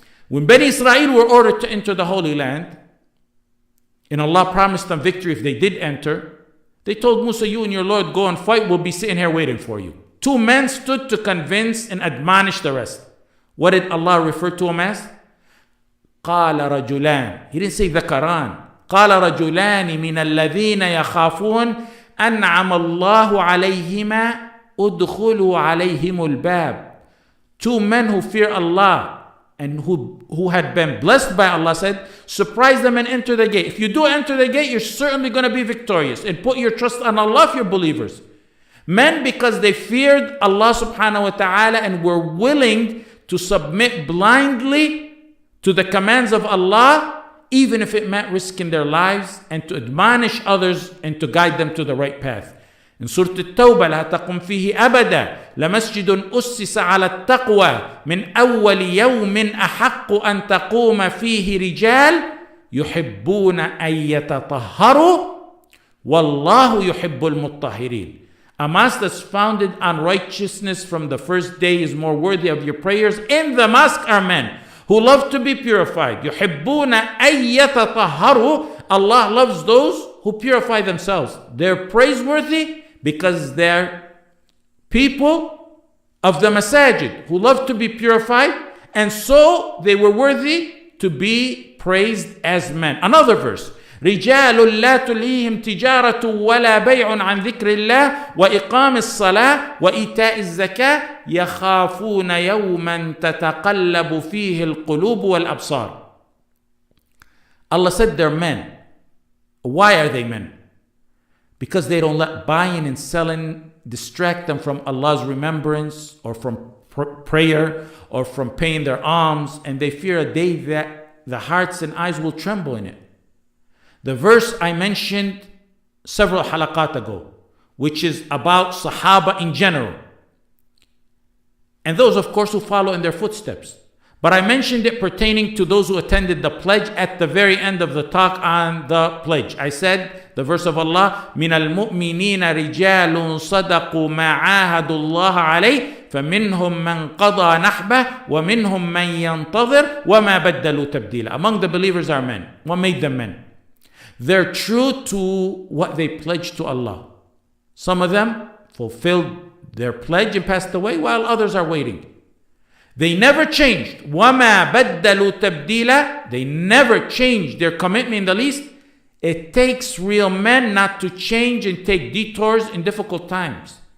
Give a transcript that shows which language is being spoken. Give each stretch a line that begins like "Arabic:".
English: When Bani Israel were ordered to enter the Holy Land, and Allah promised them victory if they did enter, they told Musa, you and your Lord go and fight, we'll be sitting here waiting for you. Two men stood to convince and admonish the rest. What did Allah refer to them as?
Arabic: قال رجلان.
English: He didn't say ذكران.
Arabic: قال رجلان من الذين يخافون أنعم الله عليهما ادخلوا عليهم الباب.
English: Two men who fear Allah and who had been blessed by Allah said, surprise them and enter the gate. If you do enter the gate, you're certainly going to be victorious. And put your trust on Allah if you're believers. Men, because they feared Allah subhanahu wa ta'ala and were willing to submit blindly to the commands of Allah, even if it meant risking their lives, and to admonish others and to guide them to the right path.
Arabic: In Surah At-Tawbah, لا تقم فيه أبدا لمسجد أسس على التقوى من أول يوم أحق أن تقوم فيه رجال يحبون أن يتطهروا والله يحب المطهرين.
English: A mosque that's founded on righteousness from the first day is more worthy of your prayers. In the mosque are men who love to be purified.
Arabic: يحبون أن يتطهروا.
English: Allah loves those who purify themselves. They're praiseworthy because they're people of the masajid who love to be purified, and so they were worthy to be praised as men. Another verse.
Arabic: رجال لا تلهيهم تجارة ولا بيع عن ذكر الله وإقام الصلاة وإيتاء الزكاة يخافون يوما تتقلب فيه القلوب والأبصار.
English: Allah said they're men. Why are they men? Because they don't let buying and selling distract them from Allah's remembrance or from prayer or from paying their alms, and they fear a day that the hearts and eyes will tremble in it. The verse I mentioned several halaqat ago, which is about Sahaba in general, and those of course who follow in their footsteps. But I mentioned it pertaining to those who attended the pledge at the very end of the talk on the pledge. I said the verse of Allah,
Arabic: مِنَ الْمُؤْمِنِينَ رِجَالٌ صَدَقُوا مَا عَاهَدُوا اللَّهَ عَلَيْهِ فَمِنْهُمْ مَنْ قَضَى نَحْبَهُ وَمِنْهُمْ مَنْ يَنْتَظِرُ وَمَا بَدَّلُوا تَبْدِيلًا.
English: Among the believers are men. What made them men? They're true to what they pledged to Allah. Some of them fulfilled their pledge and passed away, while others are waiting. They never changed.
Arabic: وَمَا بَدَّلُوا تَبْدِيلًا.
English: They never changed their commitment in the least. It takes real men not to change and take detours in difficult times.